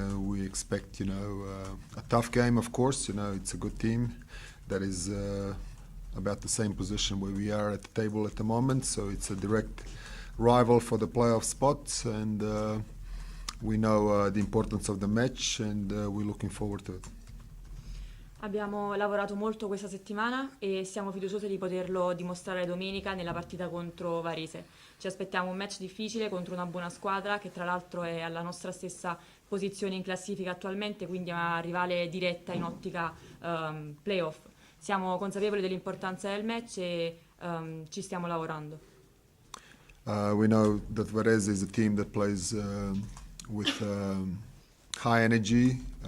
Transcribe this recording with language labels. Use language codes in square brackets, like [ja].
[en] We expect, a tough game, of course. It's a good team that is about the same position where we are at the table at the moment, so it's a direct rival for the playoff spots, and we know the importance of the match, and we're looking forward to it. [it] Abbiamo lavorato molto questa settimana e siamo fiduciosi di poterlo dimostrare domenica nella partita contro Varese. Ci aspettiamo un match difficile contro una buona squadra che tra l'altro è alla nostra stessa posizione in classifica attualmente, quindi è una rivale diretta in ottica playoff. Siamo consapevoli dell'importanza del match e ci stiamo lavorando. [en] We know that Varese is a team that plays with high energy.